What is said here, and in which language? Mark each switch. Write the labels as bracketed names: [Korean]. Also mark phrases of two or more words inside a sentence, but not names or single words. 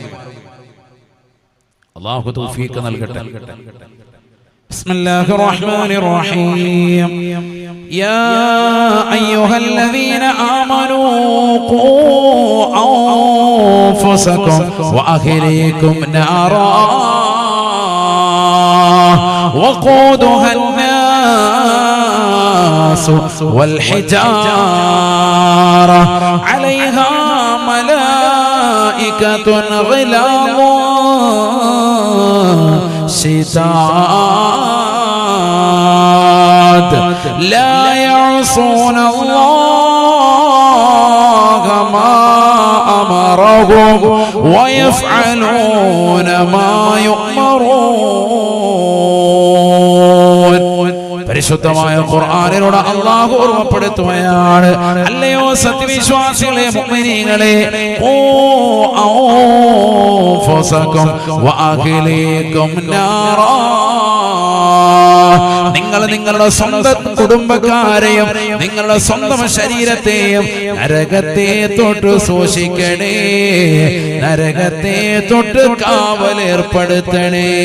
[Malayalam] അല്ലാഹു തൗഫീഖ് നൽകട്ടെ. [Arabic] بسم الله الرحمن الرحيم. يا أيها الذين آمنوا قوا أنفسكم وأهليكم نارا وقودها الناس والحجارة عليها ملائكة غلاظ شداد لا يعصون الله ما أمرهم ويفعلون ما يؤمرون. [Malayalam] പരിശുദ്ധമായ ഖുർആനിലൂടെ അല്ലാഹു ഓർമ്മപ്പെടുത്തുകയാണ്, അല്ലയോ സത്യവിശ്വാസികളെ, മുഅ്മിനീങ്ങളെ, [Arabic] قوا أنفسكم وأهليكم نارا. [Malayalam] നിങ്ങൾ നിങ്ങളുടെ സ്വന്തം കുടുംബക്കാരെയും നിങ്ങളുടെ സ്വന്തം ശരീരത്തെയും നരകത്തെ തൊട്ട് സൂക്ഷിക്കണേ, നരകത്തെ തൊട്ട് കാവലേർപ്പെടുത്തണേ.